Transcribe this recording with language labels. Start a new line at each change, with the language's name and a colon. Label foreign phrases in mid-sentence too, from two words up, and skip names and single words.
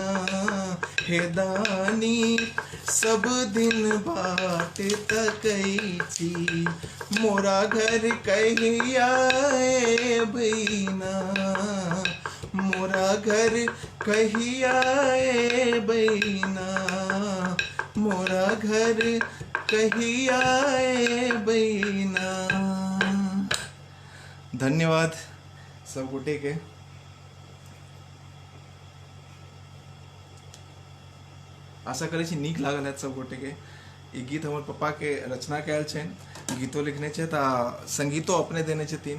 Maithili: हे दानी सब दिन बाट तकै छी, मोरा घर कहिया बैना। मोरा घर कहिया बैना, मोरा घर कहिया बैना। धन्यवाद सब गोटे के। आशा करै छी नीक लागल है सब गोटे के। ई गीत हमर पप्पा के रचना कयल छनि, गीतो लिखने छै तऽ संगीतो अपने देने छथिन।